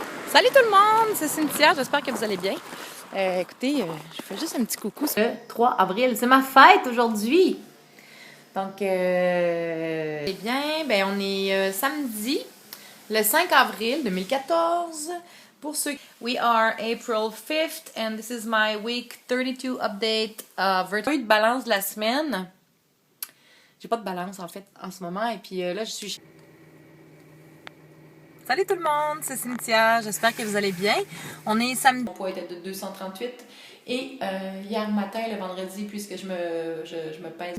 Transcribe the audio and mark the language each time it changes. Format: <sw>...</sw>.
<fr>Salut tout le monde, c'est Cynthia, j'espère que vous allez bien. Écoutez, je fais juste un petit coucou. Le 3 avril, c'est ma fête aujourd'hui! Donc, eh bien, on est samedi, le 5 avril 2014. Pour ceux</fr> <en>we are April 5th and this is my week 32 update.</en> <fr>J'ai eu de balance de la semaine. J'ai pas de balance en fait en ce moment et puis là je suis... Salut tout le monde, c'est Cynthia, j'espère que vous allez bien. On est samedi. Mon poids était de 238 et hier matin, le vendredi, puisque je me pèse.</fr>